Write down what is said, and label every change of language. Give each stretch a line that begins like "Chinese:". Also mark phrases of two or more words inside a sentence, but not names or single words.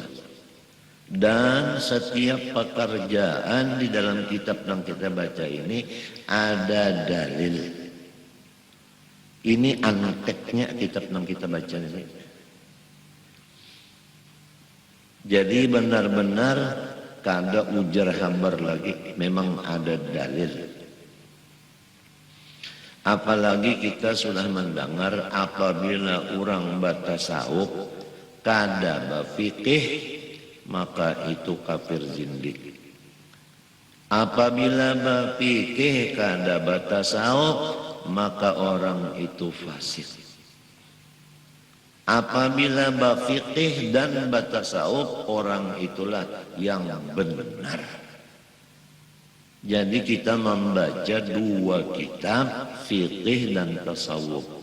Indonesian: Dan setiap pekerjaan di dalam kitab yang kita baca ini ada dalil. Ini anteknya kitab yang kita baca ini.
Banjar: Jadi benar-benar kada ujar hambar lagi, memang ada dalil. Apalagi kita sudah mendengar apabila orang batasawuf kada berfikih maka itu kafir zindik. Apabila berfikih kada batasawuf maka orang itu fasik. Apabila berfikih dan batasawuf orang itulah yang benar.
Indonesian: Jadi kita membaca dua kitab, fikih dan tasawuf.